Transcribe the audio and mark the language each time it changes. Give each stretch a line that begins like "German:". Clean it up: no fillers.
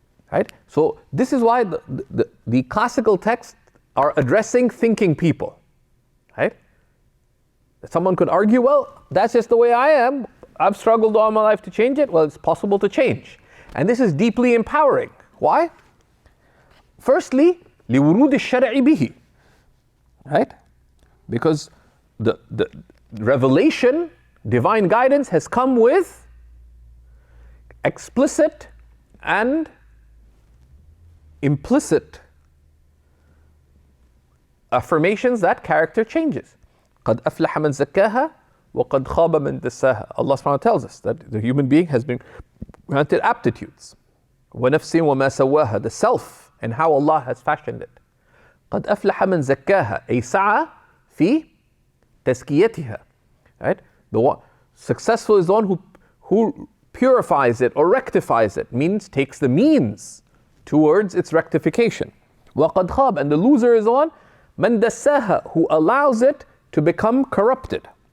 English: Right? So this is why the classical texts are addressing thinking people. Right? Someone could argue, well, that's just the way I am. I've struggled all my life to change it. Well, it's possible to change. And this is deeply empowering. Why?
Arabic: Firstly, لِوُرُودِ الشَّرْعِ بِهِ.
English: Right? Because the revelation, divine guidance has come with explicit and implicit affirmations that character changes.
Arabic: قَدْ أَفْلَحَ مَنْ زَكَّاهَا وَقَدْ خَابَ مَنْ دَسَّاهَا.
English: Allah subhanahu wa ta'ala tells us that the human being has been granted aptitudes.
Arabic: وَنَفْسٍ وَمَا سَوَّاهَا,
English: the self and how Allah has fashioned it.
Arabic: قَدْ أَفْلَحَ مَنْ زَكَّاهَا أي سعى في تزكيتها.
English: Right? The one successful is the one who purifies it or rectifies it, means takes the means towards its rectification.
Arabic: وَقَدْ خَابَ,
English: and the loser is the one
Arabic: مَنْ دَسَّاهَا,
English: who allows it to become corrupted.